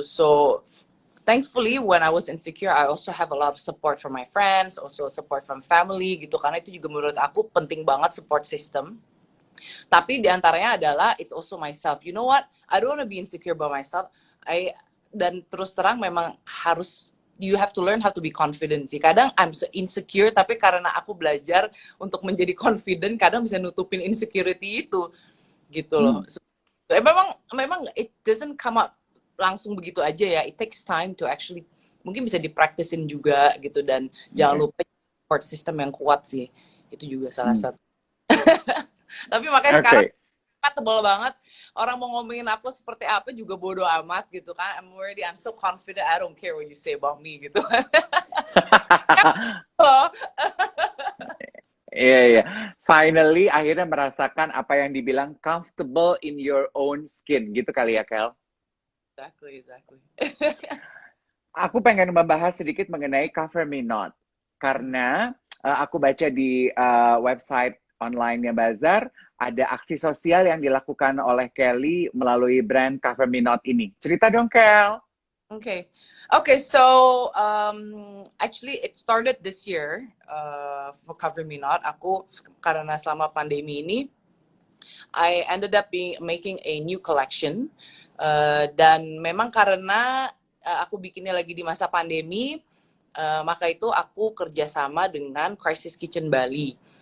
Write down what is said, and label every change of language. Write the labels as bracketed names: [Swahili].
[English] So thankfully when I was insecure, I also have a lot of support from my friends, also support from family gitu, [Indonesian] karena itu juga menurut aku penting banget [English] support system. [Indonesian] Tapi diantaranya adalah [English] it's also myself. You know what? I don't want to be insecure by myself. [Indonesian] Dan terus terang memang harus, [English] you have to learn how to be confident sih. [Indonesian] Kadang [English] I'm so insecure, [Indonesian] tapi karena aku belajar untuk menjadi confident, kadang bisa nutupin insecurity itu gitu loh. So, memang [English] it doesn't come up [Indonesian] langsung begitu aja ya. [English] It takes time to actually, [Indonesian] mungkin bisa dipraktisin juga gitu, dan jangan lupa support system yang kuat sih. Itu juga salah satu. Tapi makanya sekarang tebal banget, orang mau ngomongin aku seperti apa juga bodo amat gitu kan. [English] I'm so confident, I don't care what you say about me gitu. [Indonesian] Iya. Finally akhirnya merasakan apa yang dibilang [English] comfortable in your own skin [Indonesian] gitu kali ya, Kel? [English] Exactly. [Indonesian] Aku pengen membahas sedikit mengenai Cover Me Not, karena aku baca di website online-nya Bazar, ada aksi sosial yang dilakukan oleh Kelly melalui brand Cover Me Not ini. Cerita dong, Kel. [English] Okay. Okay, so actually it started this year for Cover Me Not. [Indonesian] Aku karena selama pandemi ini [English] I ended up making a new collection [Indonesian] dan memang karena aku bikinnya lagi di masa pandemi, maka itu aku kerjasama dengan Crisis Kitchen Bali.